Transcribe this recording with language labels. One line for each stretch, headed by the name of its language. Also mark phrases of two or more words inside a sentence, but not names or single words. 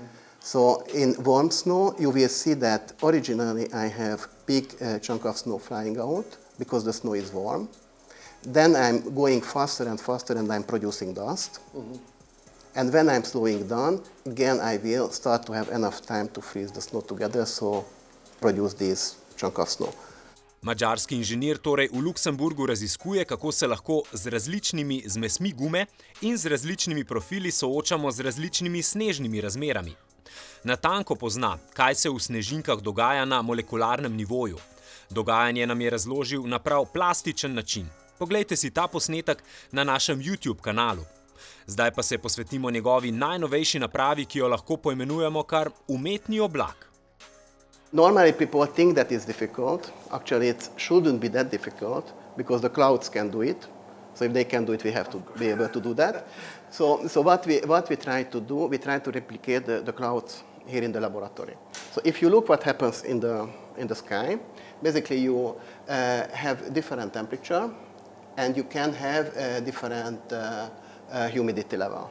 English: So in warm snow, you will see that originally I have big chunk of snow flying out because the snow is warm. Then I'm going faster and faster and I'm producing dust. Mm-hmm. And when I'm slowing down, again I will start to have enough time to freeze the snow together, so produce this chunk of snow.
Slovenian: Madžarski inženir torej v Luksemburgu raziskuje, kako se lahko z različnimi zmesmi gume in z različnimi profili soočamo z različnimi snežnimi razmerami. Natanko pozna, kaj se v snežinkah dogaja na molekularnem nivoju. Dogajanje nam je razložil na prav plastičen način. Poglejte si ta posnetek na našem YouTube kanalu. Zdaj pa se posvetimo njegovi najnovejši napravi, ki jo lahko poimenujemo kar umetni oblak.
English: Normally people think that is difficult. Actually, it shouldn't be that difficult because the clouds can do it. So if they can do it, we have to be able to do that. So what we try to do, we try to replicate the clouds here in the laboratory. So if you look what happens in the sky, basically you have different temperature and you can have a different humidity level.